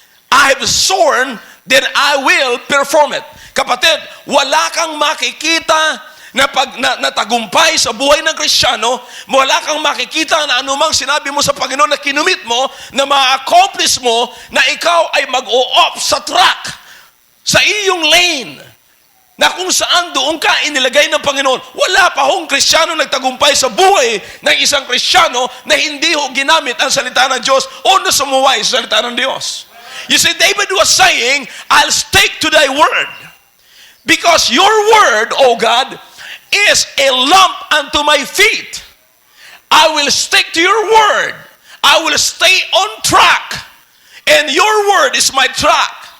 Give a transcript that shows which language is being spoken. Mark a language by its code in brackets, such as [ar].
[en] I have sworn, then I will perform it. [tl] Kapatid, wala kang makikita na tagumpay sa buhay ng Kristiyano, wala kang makikita na anumang sinabi mo sa Panginoon na kinumit mo, na ma-accomplish mo, na ikaw ay mag-o-off sa track, sa iyong lane, na kung saan doon ka inilagay ng Panginoon. Wala pa hong Kristiyano nagtagumpay sa buhay ng isang Kristiyano na hindi ho ginamit ang salita ng Diyos o na sumuway sa salita ng Diyos. [en] You see, David was saying, I'll stick to thy word. Because your word, O God, is a lamp unto my feet. I will stick to your word. I will stay on track. And your word is my track.